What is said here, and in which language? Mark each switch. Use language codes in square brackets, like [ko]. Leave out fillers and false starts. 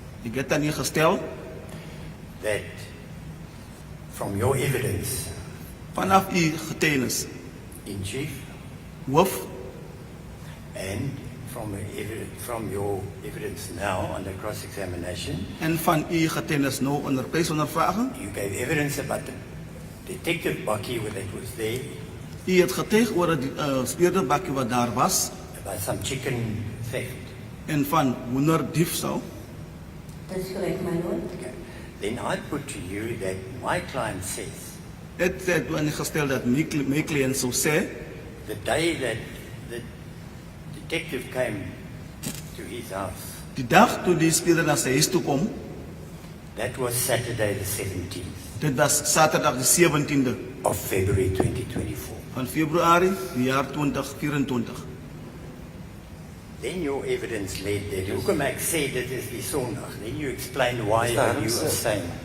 [af] ek het aan u gestel, [en] that from your evidence [af] vanaf u getuienis, [en] in chief [af] hoof, [en] and from your evidence now under cross-examination, [af] en van u getuienis nou onder prysondervraging, [en] you gave evidence about the detective bakkie that was there, [af] u het getuig oor die speurder bakkie wat daar was, [en] about some chicken theft. [af] en van hoenderdiefstal. [en] That's correct, my lord. Okay. Then I put to you that my client says [af] Het het aan u gestel dat my cliënt sou sê, [en] the day that the detective came to his house, [af] die dag toe die speurder na sy huis toe kom, [en] that was Saturday the 17th [af] dit was Saterdag die 17de [en] of February 2024. [af] van Februarie die jaar 2024. [en] Then your evidence led there. [af] Hoekom ek sê dit is die Sondag. [en] Then you explained why you are saying.